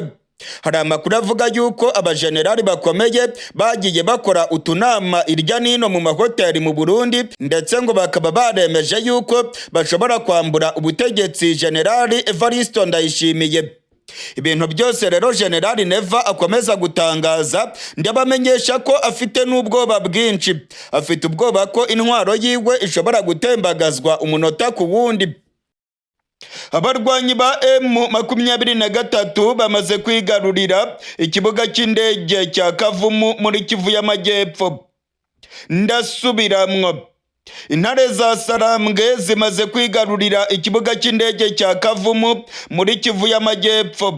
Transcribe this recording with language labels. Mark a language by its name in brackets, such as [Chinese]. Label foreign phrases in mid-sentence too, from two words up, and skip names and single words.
[Kinyarwanda] Hari amakuru avuga yuko abajenerali bakomeye bagiye bakora utunama irya nino mu mahoteli mu Burundi, ndetse ngo bakaba baremeje yuko bashobora kwambura ubutegetsi General Evaristo Ndayishimiye. Ibintu byose rero General Neva akomeza gutangaza, ndabamenyesha ko afite n'ubwoba bwinshi. [Rundi] Afite ubwoba ko intwaro yiwe ishobora gutembagazwa umunota ku wundi. [Kinyarwanda] Abarwanyi ba M23 bamaze kwigarurira ikibuga cy'indege cya Kavumu muri Kivu y'Amajyepfo. [Rundi] Ndasubiramwo. Intare za Sarambwe zimaze kwigarurira ikibuga cy'indege cya Kavumu muri Kivu y'Amajyepfo.